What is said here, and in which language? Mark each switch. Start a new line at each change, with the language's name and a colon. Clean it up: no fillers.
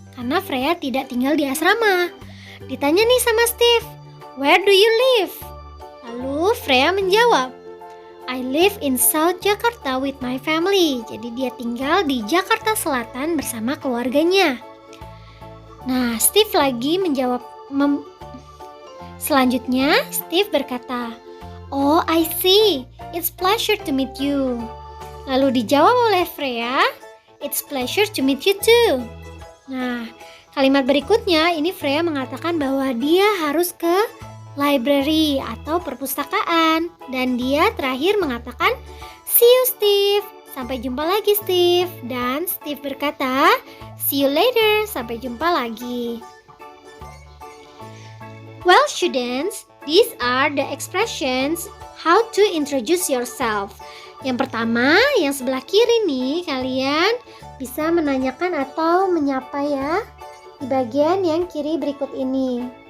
Indonesian: Karena Freya tidak tinggal di asrama. Ditanya nih sama Steve,
English: where do you live?
Indonesian: Lalu Freya menjawab,
English: I live in South Jakarta with my family.
Indonesian: Jadi dia tinggal di Jakarta Selatan bersama keluarganya. Nah, Steve lagi menjawab. Selanjutnya, Steve berkata,
English: oh, I see. It's pleasure to meet you.
Indonesian: Lalu dijawab oleh Freya,
English: it's pleasure to meet you too.
Indonesian: Nah, kalimat berikutnya ini Freya mengatakan bahwa dia harus ke library atau perpustakaan. Dan dia terakhir mengatakan,
English: see you
Indonesian: Steve. Sampai jumpa lagi Steve. Dan Steve berkata,
English: see you later.
Indonesian: Sampai jumpa lagi.
English: Well students, these are the expressions how to introduce yourself.
Indonesian: Yang pertama, yang sebelah kiri nih, kalian bisa menanyakan atau menyapa ya di bagian yang kiri berikut ini.